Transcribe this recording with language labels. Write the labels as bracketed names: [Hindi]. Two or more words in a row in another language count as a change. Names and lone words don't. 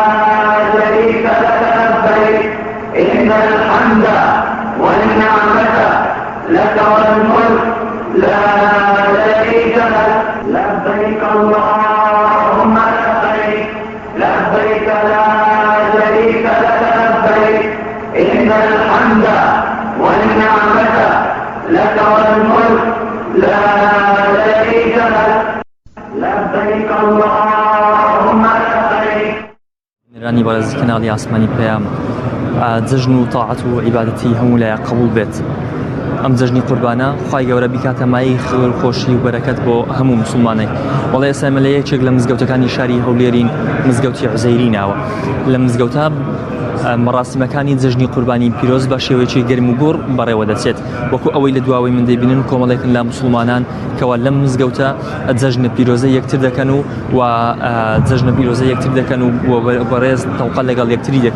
[Arabic] شريك لك لبيك إن الحمد والنعمة لك والملك لا شريك لك لبيك اللهم لبيك لبيك لا شريك لك لبيك إن الحمد والنعمة لك والملك لا شريك لك لبيك اللهم لبيك [Central Kurdish] راني بەڕێز کەناڵی ئاسمانی پێیان جەژن و تاعەت و عیبادەتی هەموو لایە قبول بێت. ئەم جەژنی قوربانە خوای گەورە بیکاتە مای خێر خۆشی و بەرەکەت بۆ هەموو مسلمانێک. وەڵێ ئێستا ئێمە لە یەکێک لە مزگەوتەکانی شاری هەولێرین، مزگەوتی عوزەیری ناوە. لە مزگەوتە مەراسیمەکانی جەژنی قوربانی پیرۆز بە شێوەیەکی گەرم و گۆڕ بەڕێوە دەچێت، وەکو ئەوەی لە دواوەی من دەبینن کۆمەڵێکن لە مسلمانان کەوا لەم مزگەوتە جەژنە پیرۆزە یەکتر دەکەن و جەژنە پیرۆزە یەکتر دەکەن و بەڕێز تەوقە لەگەڵ یەکتری دەکەن.